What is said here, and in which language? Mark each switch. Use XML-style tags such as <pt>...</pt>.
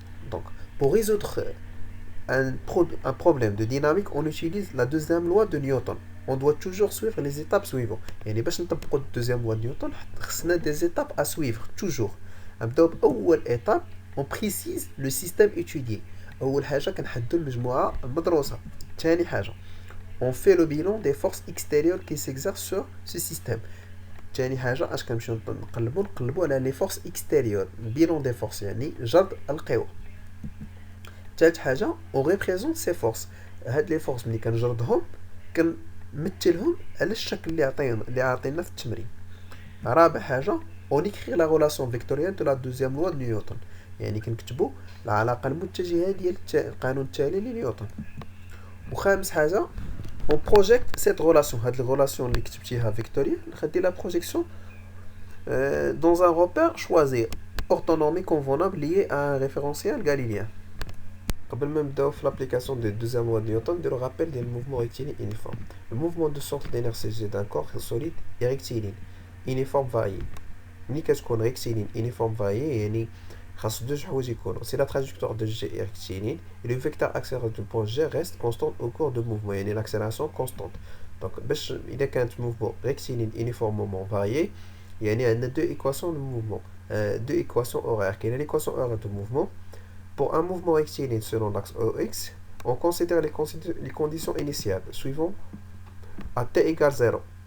<fr>Donc, pour résoudre un problème de dynamique, on utilise la deuxième loi de Newton. On doit toujours suivre les étapes suivantes. Et les la deuxième loi de Newton, on a des étapes à suivre, toujours. Première étape, on précise le système étudié.</fr> <ar>أول حاجة كنحددو المجموعة المدروسة. ثاني حاجة</ar> <fr>on fait le bilan des forces extérieures qui s'exercent sur ce système.</fr> <ar>ثاني حاجة اش كنمشيو نقلبو على</ar> <fr>les forces extérieures, bilan des forces</fr> <ar>يعني جرد القوى. ثالث حاجة</ar> <fr>on représente ces forces.</fr> <ar>هاد les forces ملي كنجردهم كنمثلهم على الشكل اللي عطينا في التمرين. رابع حاجة</ar> <fr>on écrit la relation vectorielle de la deuxième loi de Newton.</fr> <ar>يعني كنكتبوا العلاقة المتجهة ديال القانون التالي لنيوتن. وخامس حاجة</ar> <fr>on projette cette relation. هاد الريلاسيون</fr> <ar>اللي كتبتيها</ar> <fr>فيكتوريال نخدي لا بروجيكسيون dans un repère choisi orthonormé convenable lié à un référentiel galilien.</fr> <ar>قبل ما نبداو في</ar> <fr>l'application des deuxième loi de Newton نديرو rappel ديال le mouvement rectiligne uniforme. Le mouvement de centre d'inertie d'un corps solide est rectiligne uniforme varié.</fr> <ar>ملي كتكون</ar> <fr>rectiligne uniforme varié</fr> <ar>يعني خاص دوج حوايج يكونوا.</ar> <fr>Si la trajectoire de G est rectiligne et le vecteur accélérateur du point G reste constant au cours du mouvement, يعني l'accélération constante. Donc</fr> <ar>باش إذا كانت</ar> <fr>mouvement rectiligne uniformément varié</fr> <ar>يعني عندنا</ar> <fr>deux équations de mouvement, deux équations horaires. كاينه l'équation horaire de mouvement. Pour un mouvement rectiligne selon l'axe OX, on considère les conditions initiales suivant à t égale 0.</fr>